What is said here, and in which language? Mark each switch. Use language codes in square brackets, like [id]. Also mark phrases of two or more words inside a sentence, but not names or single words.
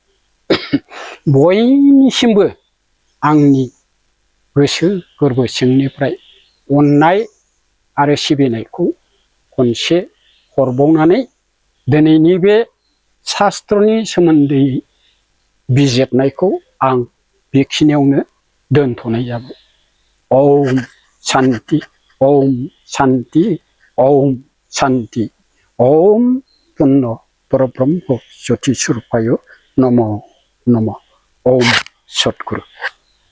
[brx] बयनिसिमबो आंनि गोसो गोरबो सिंनिफ्राय अननाय आरो सिबिनायखौ खनसे हरबावनानै दिनैनि बे शास्त्रनि सोमोन्दै बिजिरनायखौ आं बेखिनियावनो दोनथ'नाय जाबाय। [sa] ओम शान्ति, ओम शान्ति, ओम शान्ति। ओम पुर्ण परब्रह्म ज्योति स्वरूपाय नमो नमः। ओम सद्गुरु।